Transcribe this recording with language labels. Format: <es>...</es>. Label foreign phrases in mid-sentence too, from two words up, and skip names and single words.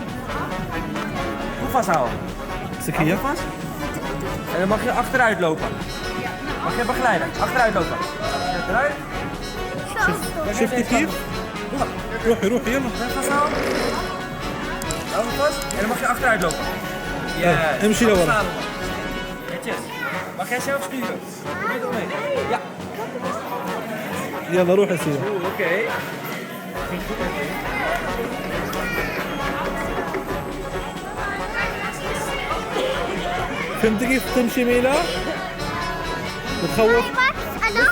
<nl>Goed vasthouden.</nl> <ar>امسك هي.</ar> <nl>Vast. En dan mag je achteruit lopen. Mag je begeleiden. Achteruit lopen. Achteruit.</nl> <ar>شفتي كيف؟ روحي يلا.</ar> <nl>Vasthouden. Hou hem vast. En dan mag je achteruit lopen. Ja.</nl> <ar>امشي لورا.</ar> <nl>Netjes. Mag jij zelf sturen? Probeer het mee. Ja.</nl> <ar>يلا روحي سيدي.</ar> <nl>Oké.</nl> <ar>فهمتي كيف تمشي ميلا؟ بتخوف؟ انا</ar>